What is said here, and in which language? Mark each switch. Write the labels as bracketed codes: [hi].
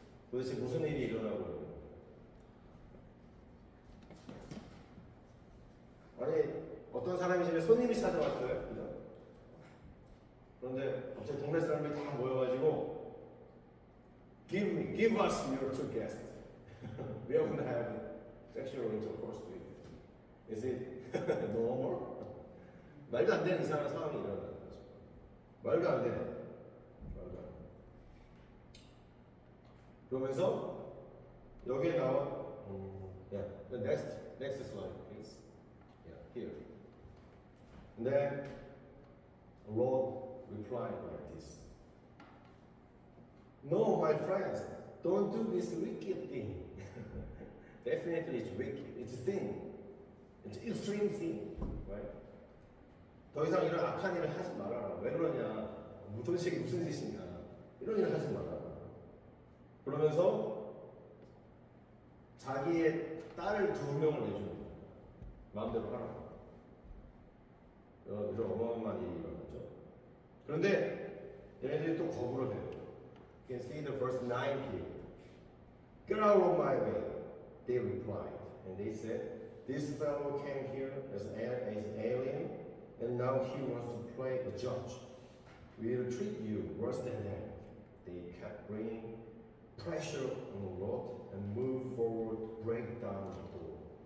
[ko] 도대체 무슨 일이 일어나고 있는 거예요? 아니, 어떤 사람이 집에 손님이 찾아왔어요. 그죠? 그런데 갑자기 동네 사람들이 다 모여가지고 [en] Give us your two guests. We are going to have sexual intercourse with you. Is it normal? [ko] 말도 안 되는 이상한 상황이 일어나는 거죠. 말도 안 되는. 그러면서 여기에 나와 [en] yeah, the next slide please. Yeah, here. And then Lord replied like this. No, my friends, don't do this wicked thing. Definitely it's wicked. It's a sin. It's extreme sin, right? [ko] 더 이상 이런 악한 일을 하지 말아라. 왜 그러냐? 도대체 무슨 짓이냐? 이런 일을 하지 말아라. 그러면서 자기의 딸을 2명을 내줍니다. 마음대로 하라. 이런 어마어마한 일이 일어나죠. 그런데 얘네들이 또 거부를 해요. [en] You can see the verse 9 here. Get out of my way, they replied. And they said, this fellow came here as an alien and now he wants to play a judge. We'll treat you worse than them. They kept bringing pressure on the Lord and move forward to break down the door.